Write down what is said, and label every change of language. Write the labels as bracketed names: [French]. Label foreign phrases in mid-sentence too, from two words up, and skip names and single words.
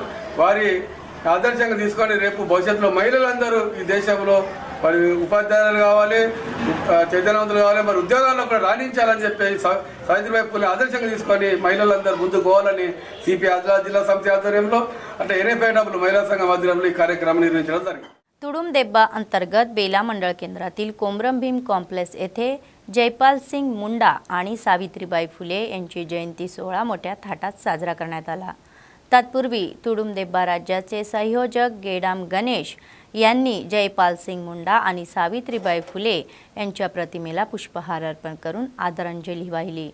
[Telugu] వారి ఆదర్శంగా తీసుకొని రేపు భవిష్యత్తులో మహిళలందరూ ఈ దేశంలో మరి ఉపాధ్యాయులు కావాలి, చైతన్యవంతులు కావాలి, మరి ఉద్యోగాల్లో కూడా రాణించాలని చెప్పి సావిత్రిబాయి పూలే ఆదర్శంగా తీసుకొని మహిళలందరూ ముందుకు పోవాలని సిపి ఆదిలాబాద్ జిల్లా సమితి ఆధ్వర్యంలో అంటే ఎన్ఏపేటప్పుడు మహిళా సంఘం ఆధ్వర్యంలో ఈ కార్యక్రమం నిర్వహించడం జరిగింది. [Marathi] तुडुंबदेब्बा अंतर्गत बेला मंडळ केंद्रातील कोमरम भीम कॉम्प्लेक्स येथे जयपाल सिंग मुंडा आणि सावित्रीबाई फुले यांची जयंती सोहळा मोठ्या थाटात साजरा करण्यात आला. तत्पूर्वी तुडुंबदेब्बा राज्याचे संयोजक गेडाम गणेश यांनी जयपाल सिंग मुंडा आणि सावित्रीबाई फुले यांच्या प्रतिमेला पुष्पहार अर्पण करून आदरांजली वाहिली.